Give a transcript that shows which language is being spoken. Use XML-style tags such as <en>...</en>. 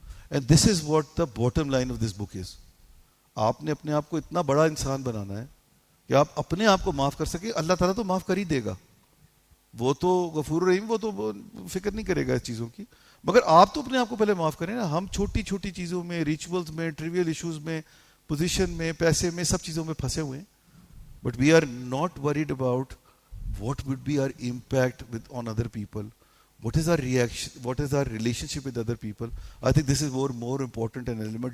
<en>And this is what the bottom line of this book is.</en> <hi>आपने अपने आप को इतना बड़ा इंसान बनाना है कि आप अपने आप को माफ कर सके. अल्लाह ताला तो माफ कर ही देगा, वो तो गफूर रहीम, वो तो फिक्र नहीं करेगा इस चीज़ों की, मगर आप तो अपने आप को पहले माफ करें ना. हम छोटी छोटी चीज़ों में, रिचुअल्स में, ट्रिवियल इश्यूज में, पोजीशन में, पैसे में, सब चीज़ों में फंसे हुए हैं.</hi> <en>But we are not worried about what would be our impact with on other people, what is our reaction, what is our relationship with other people. I think this is more important an element.</en>